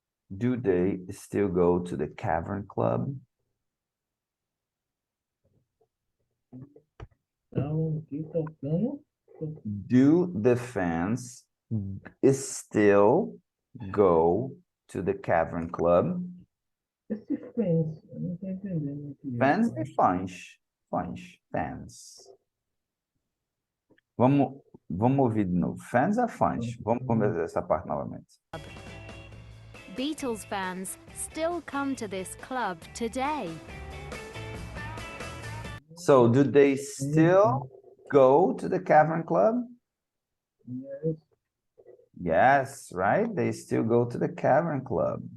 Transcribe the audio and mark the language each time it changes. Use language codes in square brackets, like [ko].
[en] Do they still go to the Cavern Club? [pt] Estavam aqui tocando. [en] Do the fans still go to the Cavern Club? [pt] Esse fence, eu não estou entendendo o que é. Fans e fãs. Fans. Vamos ouvir de novo. Fans é fãs. Vamos começar essa parte novamente. [en] Beatles fans still come to this club today. So, do they still go to the Cavern Club? Yes. Yes, right? They still go to the Cavern Club.